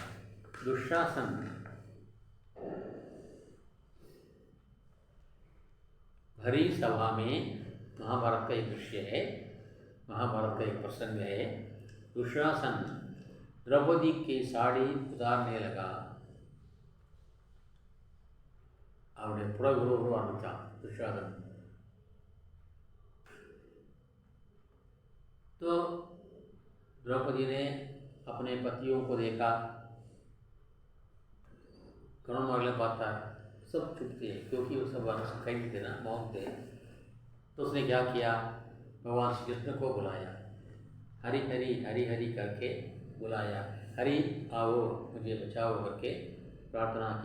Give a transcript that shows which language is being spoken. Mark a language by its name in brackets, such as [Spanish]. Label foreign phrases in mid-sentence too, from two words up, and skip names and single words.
[Hindi] दुशासन भरी सभा में, महाभारत का एक दृश्य है, महाभारत का एक प्रसंग है. दुशासन द्रौपदी की साड़ी उतारने लगा. [Tamil] அவருடைய புடவை உருவ ஆரம்பித்தான் துஷாசன். [Hindi] तो द्रौपदी ने अपने पतियों को देखा, कौन मांगले पाता है, सब चुप थे क्योंकि वो सब कहीं थे ना, मौन थे। तो उसने क्या किया, भगवान श्री कृष्ण को बुलाया, हरि हरि हरि हरि करके बुलाया, हरि आओ मुझे बचाओ करके प्रार्थना की।